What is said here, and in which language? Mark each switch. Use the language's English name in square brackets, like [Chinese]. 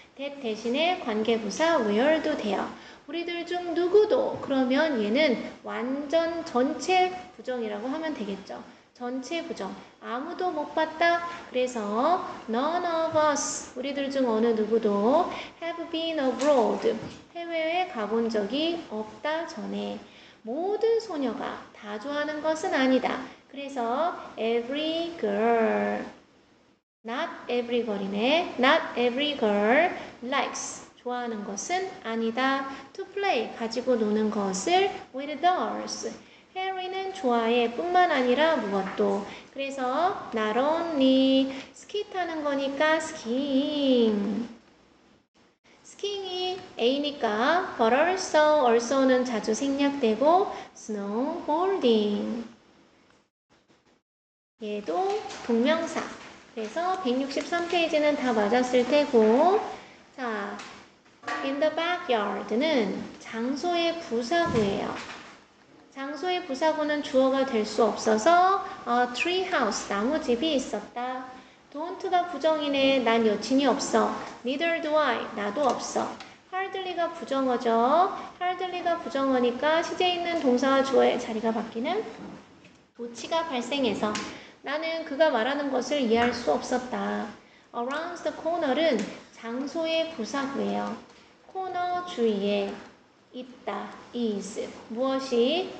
[Korean] that 대신에 관계부사 where도 돼요. 우리들 중 누구도 그러면 얘는 완전 전체 부정이라고 하면 되겠죠. 전체 부정. 아무도 못 봤다. 그래서 [English] none of us [Korean] 우리들 중 어느 누구도 [English] have been abroad [Korean] 해외에 가본 적이 없다 전에. 모든 소녀가 다 좋아하는 것은 아니다. 그래서 [English] every girl not every girl이네. not every girl likes [Korean] 좋아하는 것은 아니다. [English] to play [Korean] 가지고 노는 것을 [English] with dolls [Korean] 해리는 좋아해 뿐만 아니라 무엇도. 그래서 not only 스키 타는 거니까 skiing 스키잉이 A니까 [English] but also [Korean] 는 자주 생략되고 snowboarding 얘도 동명사. 그래서 163페이지는 다 맞았을 테고 자 [English] in the backyard [Korean] 는 장소의 부사구예요. 장소의 부사구는 주어가 될 수 없어서 [English] a tree house [Korean] 나무집이 있었다. don't가 부정이네. 난 여친이 없어. [English] neither do I [Korean] 나도 없어. hardly가 부정어죠. hardly가 부정어니까 시제 있는 동사와 주어의 자리가 바뀌는 도치가 발생해서 나는 그가 말하는 것을 이해할 수 없었다. [English] around the corner [Korean] 는 장소의 부사구예요. 코너 주위에 있다. is 무엇이?